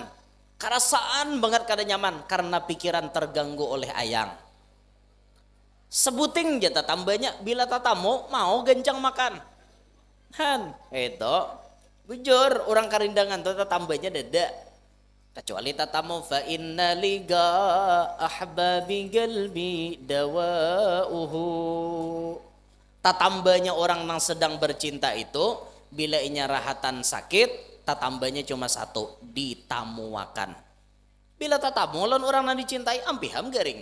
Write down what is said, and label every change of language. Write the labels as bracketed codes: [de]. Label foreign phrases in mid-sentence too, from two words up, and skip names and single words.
[bjn] Karasaan banget kada nyaman karena pikiran terganggu oleh ayang. Sebuting jatah tambahnya bila tatamu mau gencang makan. Han, itu bujur orang karindangan tuh tambahnya dada. Kecuali tatamu [ar] فإن لقاء أحبابي قلبي دواؤه. [bjn] Tatambahnya orang yang sedang bercinta itu bila inya rahatan sakit, tatambahnya cuma satu, ditamuakan. Bila tatamu lawan orang yang dicintai ampiham garing.